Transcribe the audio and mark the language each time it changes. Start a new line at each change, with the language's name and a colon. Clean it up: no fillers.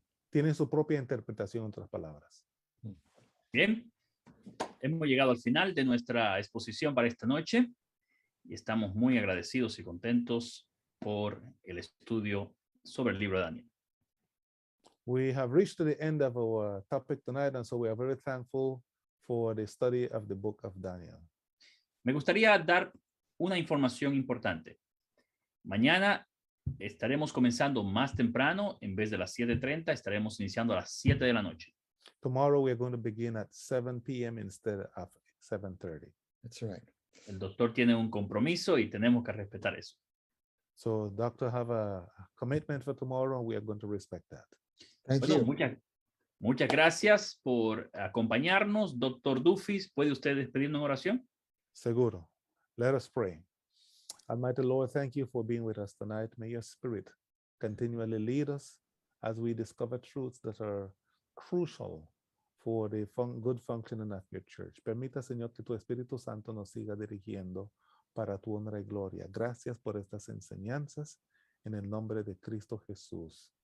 Spanish: Tienen su propia interpretación, en otras palabras. Bien, hemos llegado al final de nuestra exposición para esta noche y estamos muy agradecidos y contentos por el estudio sobre el libro de Daniel.
English: We have reached to the end of our topic tonight, and so we are very thankful for the study of the book of Daniel.
Spanish: Me gustaría dar una información importante. Mañana estaremos comenzando más temprano, en vez de las 7:30, estaremos iniciando a las 7 de la noche.
English: Tomorrow we are going to begin at 7 p.m. instead of 7:30. That's right.
Spanish: El doctor tiene un compromiso y tenemos que respetar eso.
English: So doctor have a commitment for tomorrow, and we are going to respect that. Thank
Spanish: Bueno,
English: you.
Spanish: muchas gracias por acompañarnos. Doctor Dufis, ¿puede usted despedirnos en oración? Seguro.
English: Let us pray. Almighty Lord, thank you for being with us tonight. May your spirit continually lead us as we discover truths that are crucial for the good functioning of your church.
Spanish: Permita, Señor, que tu Espíritu Santo nos siga dirigiendo para tu honra y gloria. Gracias por estas enseñanzas en el nombre de Cristo Jesús.